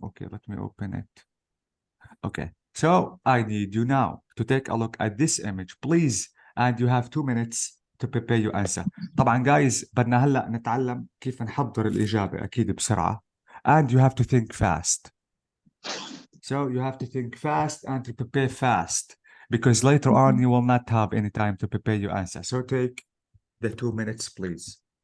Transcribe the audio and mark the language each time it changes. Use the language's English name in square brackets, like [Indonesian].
[English] Okay, let me open it. Okay, so I need you now to take a look at this image, please, and you have 2 minutes to prepare your answer. [Arabic] طبعا guys بدنا هلا نتعلم كيف نحضر الإجابة أكيد بسرعة, [English] and you have to think fast. So you have to think fast and to prepare fast, because later on you will not have any time to prepare your answer. So take the 2 minutes, please.